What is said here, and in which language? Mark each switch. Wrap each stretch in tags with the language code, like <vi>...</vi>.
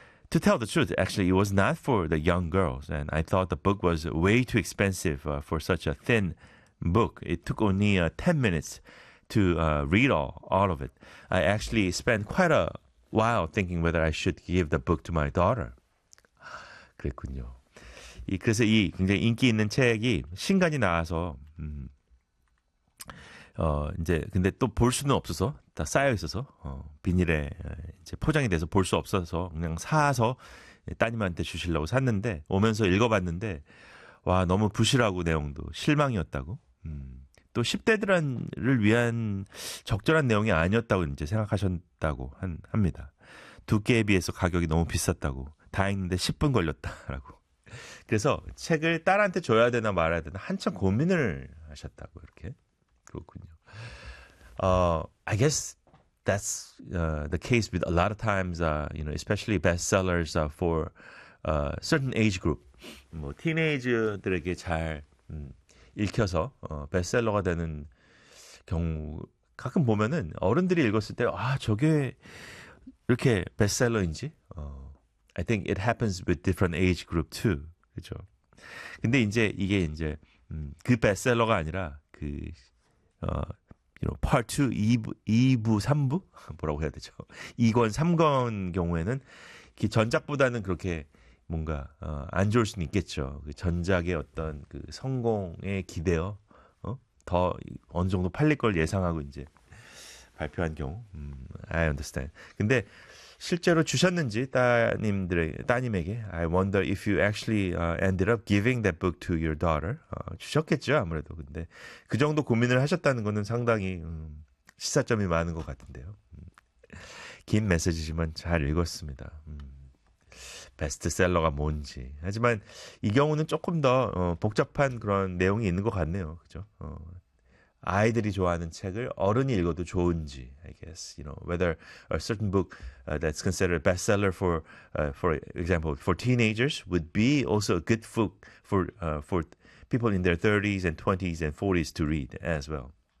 <en>To tell the truth, actually, it was not for the young girls, and I thought the book was way too expensive for such a thin book. It took only 10 minutes to read all of it. I actually spent quite a while thinking whether I should give the book to my daughter.</en> <ko>그랬군요. 그래서 이 굉장히 인기 있는 책이 신간이 나와서 이제 근데 또 볼 수는 없어서 다 쌓여 있어서 비닐에 이제 포장이 돼서 볼 수 없어서 그냥 사서 따님한테 주시려고 샀는데 오면서 읽어봤는데 와 너무 부실하고 내용도 실망이었다고 또 10대들을 위한 적절한 내용이 아니었다고 이제 생각하셨다고 합니다. 두께에 비해서 가격이 너무 비쌌다고 다행인데 10분 걸렸다라고 그래서 책을 딸한테 줘야 되나 말아야 되나 한참 고민을 하셨다고 이렇게 그렇군요.</ko> <en>I guess that's the case with a lot of times, you know, especially bestsellers for certain age group.</en> <ko>뭐 티네이저들에게 잘 읽혀서 베스트셀러가 되는 경우 가끔 보면은 어른들이 읽었을 때 아 저게 이렇게 베스트셀러인지.</ko> <en>I think it happens with different age group too.</en> <ko>그렇죠. 근데 이제 이게 이제 그 베스트셀러가 아니라 그</ko> <en>you know,</en> <ko>part 2, 2부, 3부? 뭐라고 해야 되죠? 2권, 3권 경우에는 그 전작보다는 그렇게 뭔가 안 좋을 수는 있겠죠. 그 전작의 어떤 그 성공에 기대어 더 어느 정도 팔릴 걸 예상하고 이제 발표한 경우</ko> <en>I understand.</en> <ko>근데 실제로 주셨는지 따님에게</ko> <en>I wonder if you actually ended up giving that book to your daughter.</en> <ko>주셨겠죠 아무래도. 근데 그 정도 고민을 하셨다는 것은 상당히 시사점이 많은 것 같은데요. 긴 메시지지만 잘 읽었습니다. 베스트셀러가 뭔지. 하지만 이 경우는 조금 더 복잡한 그런 내용이 있는 것 같네요. 그죠? 아이들이 좋아하는 책을 어른이 읽어도 좋은지,</ko> <en>I guess, you know, whether a certain book that's considered a bestseller for example, for teenagers would be also a good book for people in their 30s and 20s and 40s to read as well.</en>